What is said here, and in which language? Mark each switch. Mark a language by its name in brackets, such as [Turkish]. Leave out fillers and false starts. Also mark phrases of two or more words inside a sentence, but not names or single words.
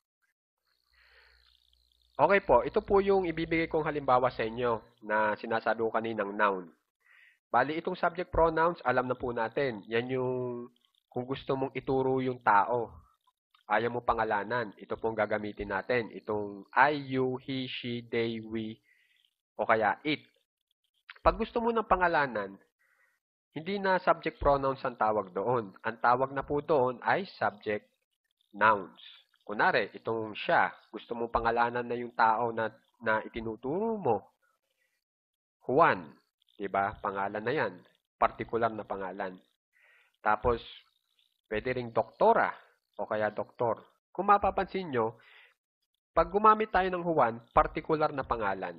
[Filipino] Okay po, ito po yung ibibigay kong halimbawa sa inyo na sinasabi ko kaninang noun. Bali, itong [English] subject pronouns, [Filipino] alam na po natin. Yan yung kung gusto mong ituro yung tao. Ayaw mo pangalanan. Ito pong gagamitin natin. [English] Itong I, you, he, she, they, we, [Filipino] o kaya it. Pag gusto mo ng pangalanan, Hindi na [English] subject pronouns [Filipino] ang tawag doon. Ang tawag na po doon ay [English] subject nouns. [Filipino] Kunwari, itong siya, gusto mong pangalanan na yung tao na itinuturo mo. Juan, di ba? Pangalan na yan. Partikular na pangalan. Tapos, pwede ring doktora o kaya doktor. Kung mapapansin nyo, pag gumamit tayo ng Juan, partikular na pangalan.